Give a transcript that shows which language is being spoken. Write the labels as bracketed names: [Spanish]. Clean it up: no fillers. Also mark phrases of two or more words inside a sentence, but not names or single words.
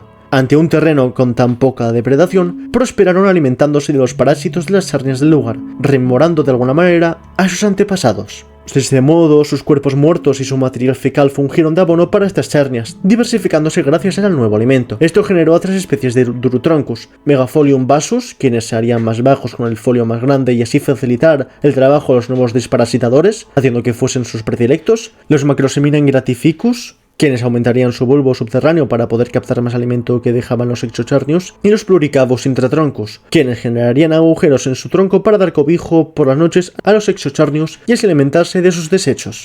[Spanish] Ante un terreno con tan poca depredación, prosperaron alimentándose de los parásitos de las sarnias del lugar, rememorando de alguna manera a sus antepasados. De este modo, sus cuerpos muertos y su material fecal fungieron de abono para estas sarnias, diversificándose gracias al nuevo alimento. Esto generó a 3 especies de Durotroncus: Megafolium vasus, quienes se harían más bajos con el folio más grande y así facilitar el trabajo a los nuevos desparasitadores, haciendo que fuesen sus predilectos; los Macrosemina ingratificus, quienes aumentarían su bulbo subterráneo para poder captar más alimento que dejaban los exocharnios, y los pluricavos intratroncos, quienes generarían agujeros en su tronco para dar cobijo por las noches a los exocharnios y así alimentarse de sus desechos.